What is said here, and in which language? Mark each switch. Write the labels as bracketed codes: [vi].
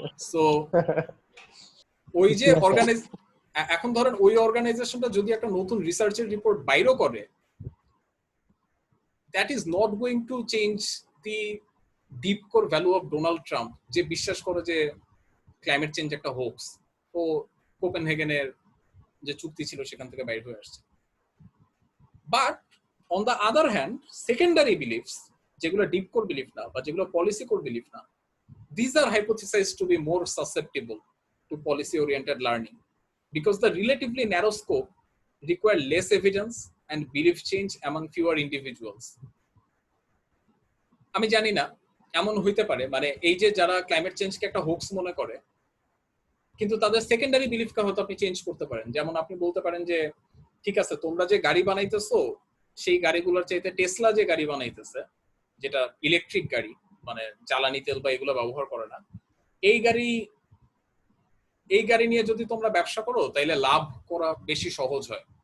[bn] So ওই যে এখন ধরেন ওই অর্গানাইজেশনটা যদি একটা নতুন রিসার্চের রিপোর্ট বাইরও করে, [en] that is not going to change the deep core value of Donald Trump, [bn] যে বিশ্বাস করে যে ক্লাইমেট চেঞ্জ একটা হোক্স, ও কোপেনহেগেনের যে চুক্তি ছিল সেখান থেকে বাইর হয়ে আসছে। [en] but on the other hand secondary beliefs, [bn] যেগুলো ডিপ কোর বিলিফ না [en] বা যেগুলো policy core belief না, these are hypothesized to be more susceptible to policy oriented learning because the relatively narrow scope require less evidence and belief change among fewer individuals. [bn] আমি জানি না, এমন হইতে পারে মানে এই যে যারা ক্লাইমেট চেঞ্জকে একটা হোক্স মনে করে, কিন্তু তাদের সেকেন্ডারি বিলিফকে হয়তো আপনি চেঞ্জ করতে পারেন। যেমন আপনি বলতে পারেন যে ঠিক আছে, তোমরা যে গাড়ি বানাইতেছো সেই গাড়িগুলোর চাইতে টেসলা যে গাড়ি বানাইতেছে, যেটা ইলেকট্রিক গাড়ি, মানে জ্বালানি তেল বা এগুলো ব্যবহার করে না, এই গাড়ি নিয়ে যদি তোমরা ব্যবসা করো তাইলে লাভ করা বেশি সহজ হয়।